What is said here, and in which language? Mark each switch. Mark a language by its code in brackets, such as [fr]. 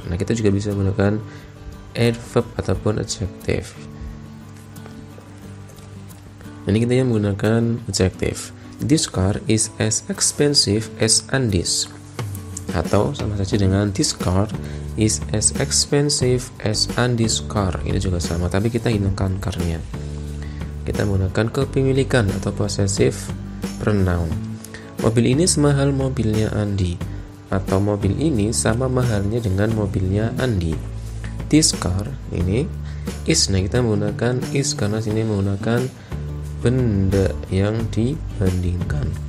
[id] Nah, kita juga bisa menggunakan adverb ataupun adjective. Ini kita yang menggunakan adjective. [en] This car is as expensive as Andy's. [id] Atau sama saja dengan [en] this car is as expensive as Andy's car. [id] Ini juga sama, tapi kita hilangkan car-nya. Kita menggunakan kepemilikan atau [en] possessive pronoun. [id] Mobil ini semahal mobilnya Andy. Atau mobil ini sama mahalnya dengan mobilnya Andi. [en] This car [id] ini is. Nah, kita menggunakan is karena sini menggunakan benda yang dibandingkan.